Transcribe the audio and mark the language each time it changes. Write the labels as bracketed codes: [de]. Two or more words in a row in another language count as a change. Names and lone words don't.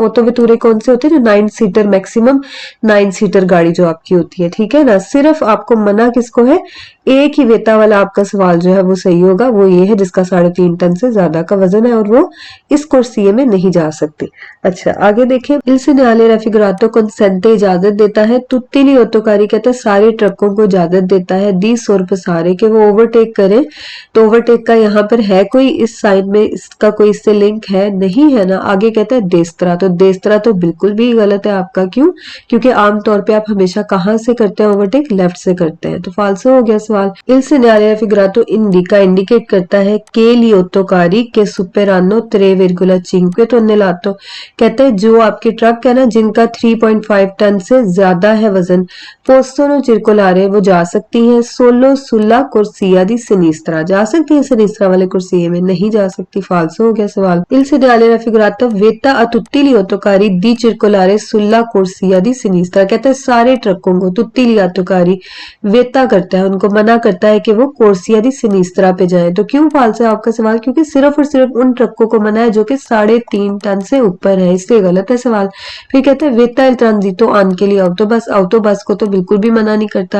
[hi] ओतो वेतूरे कौन से होते हैं, जो 9 सीटर मैक्सिमम 9 सीटर गाड़ी जो आपकी होती है, ठीक है ना। सिर्फ आपको मना किसको है, एक ही वेता वाला आपका सवाल जो है वो सही होगा, वो ये है जिसका 3.5 टन से ज्यादा का वजन है और वो इस कुर्सिये में नहीं जा सकती। अच्छा, आगे देखें, [it] il segnale raffigurato consente [hi] इजाजत देता है, [it] tutti gli autocarri [hi] कहता है सारे ट्रकों को इजाजत देता है, दी सोर्फ सारे के वो ओवरटेक करें, तो ओवरटेक का यहाँ पर है कोई इस साइड में, इसका कोई इससे लिंक है नहीं है ना। आगे कहता है देस्तरा, तो देस्तरा तो बिल्कुल भी गलत है आपका, क्यों, क्योंकि आमतौर पर आप हमेशा कहाँ से करते हैं ओवरटेक, ट्रैफिक लेफ्ट से करते हैं, तो फाल्सो हो गया सवाल। [it] इल segnale raffigurato indica [hi] इंडिकेट करता है [it] che gli autocarri che superano 3,5 tonnellate, [hi] कहते हैं जो आपके ट्रक है ना जिनका 3.5 टन से ज्यादा है वजन, [it] possono circolare [hi] वो जा सकती हैं, [it] solo sulla corsia di sinistra [hi] जा सकती है सिनिस्त्रा वाले कुर्सिये में, नहीं जा सकती, फाल्सो हो गया सवाल। [it] Il segnale raffigurato vieta a tutti gli autocarri di circolare sulla corsia di sinistra, [hi] कहता है सारे ट्रकों को [it] tutti gli autocarri [hi] वेता करता है, उनको मना करता है कि वो [it] corsia di sinistra [hi] पे जाएं। तो क्यों फाल्स है आपका सवाल, क्योंकि सिर्फ और सिर्फ उन ट्रकों को मना है जो कि 3.5 टन से ऊपर है, इसलिए गलत है सवाल। फिर कहते हैं [it] vieta il transito [hi] आन के लिए ऑटोबस को तो बिल्कुल भी मना नहीं करता।